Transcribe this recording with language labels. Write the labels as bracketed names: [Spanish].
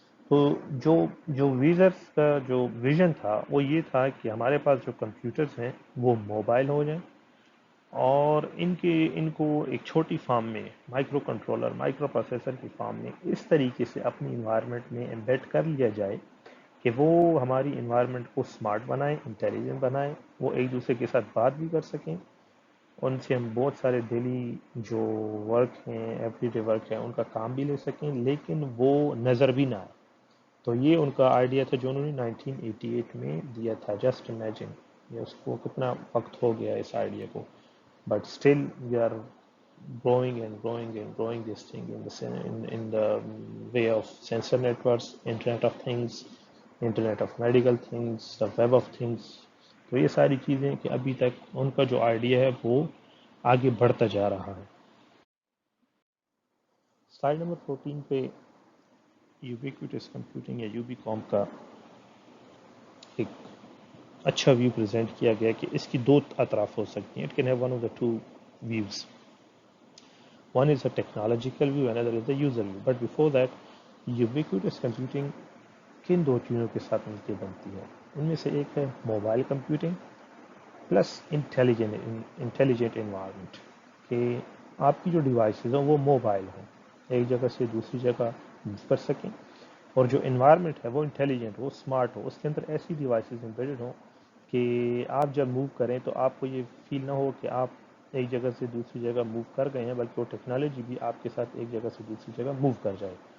[Urdu] تو جو ویزرز کا جو ویژن تھا وہ یہ تھا کہ ہمارے پاس جو کمپیوٹرز ہیں وہ موبائل ہو جائیں، اور ان کو ایک چھوٹی فارم میں، مائکرو کنٹرولر، مائکرو پروسیسر کی فارم میں اس طریقے سے اپنی انوائرمنٹ میں ایمبیڈ کر لیا جائے کہ وہ ہماری انوائرمنٹ کو سمارٹ بنائیں، انٹیلیجنٹ بنائیں، وہ ایک دوسرے کے ساتھ بات بھی کر سکیں، ان سے ہم بہت سارے ڈیلی جو ورک ہیں، ایوری ڈے ورک ہے، ان کا کام بھی لے سکیں، لیکن وہ نظر بھی نہ آئے۔ تو یہ ان کا آئیڈیا تھا جو انہوں نے 1988 میں دیا تھا. [English] just imagine [Urdu] یہ اس کو کتنا وقت ہو گیا اس آئیڈیا کو, [English] But still we are growing and growing and growing this thing in the way of sensor networks, internet of things, internet of medical things, the web of things. [Urdu] تو یہ ساری چیزیں کہ ابھی تک ان کا جو آئیڈیا ہے وہ آگے بڑھتا جا رہا ہے. سلائڈ نمبر 14 پہ یوبیکوٹس کمپیوٹنگ یا یو بی کام کا ایک اچھا ویو پریزنٹ کیا گیا کہ اس کی دو اطراف ہو سکتی ہیں. [English] It can have one of the two views. One is a technological view, another is the user view. But before that, [Urdu] ubiquitous computing کن دو چیزوں کے ساتھ مل کے بنتی ہے؟ ان میں سے ایک ہے mobile computing plus intelligent environment, کہ آپ کی جو ڈیوائسز ہوں وہ موبائل ہوں، ایک جگہ سے دوسری جگہ موو کر سکیں، اور جو انوائرمنٹ ہے وہ انٹیلیجنٹ، وہ اسمارٹ ہو، اس کے اندر ایسی ڈیوائسز امبیڈڈ ہوں کہ آپ جب موو کریں تو آپ کو یہ فیل نہ ہو کہ آپ ایک جگہ سے دوسری جگہ موو کر گئے ہیں، بلکہ وہ ٹیکنالوجی بھی آپ کے ساتھ ایک جگہ سے دوسری جگہ موو کر جائے.